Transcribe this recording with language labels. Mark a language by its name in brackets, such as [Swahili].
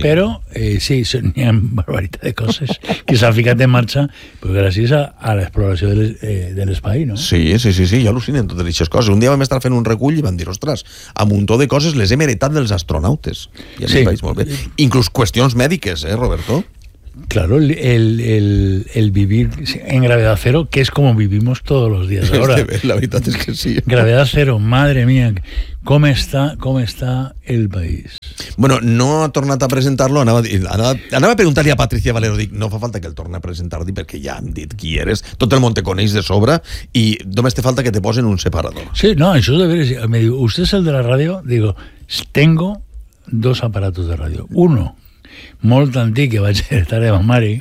[Catalan] Però sí, n'hi ha barbaritat de coses que s'ha ficat en marxa gràcies a l'exploració de l'espai, no? Sí, jo al·lucino en totes aquestes coses. Un dia vam estar fent un recull i van dir, ostres, a muntó de coses les hem heretat dels astronautes. I a mi em veig molt bé. Inclús qüestions mèdiques, Roberto? [Spanish] Claro, el vivir en gravedad cero, que es como vivimos todos los días ahora. La verdad es que sí. Gravedad cero, madre mía, ¿cómo está el país? Bueno, no ha tornado a presentarlo, anaba a preguntarle a Patricia Valero, digo, [Catalan] no fa falta que el torne a presentar, [Spanish] porque ya han dicho quién eres, todo el mundo [Catalan] te coneix de sobra, [Spanish] y [Catalan] només te falta que te posen un separador. [Spanish] Sí, no, eso es de ver, me digo, ¿usted es el de la radio? Digo, tengo dos aparatos de radio, uno... [Catalan] molt antic que vaig estar de ma mare,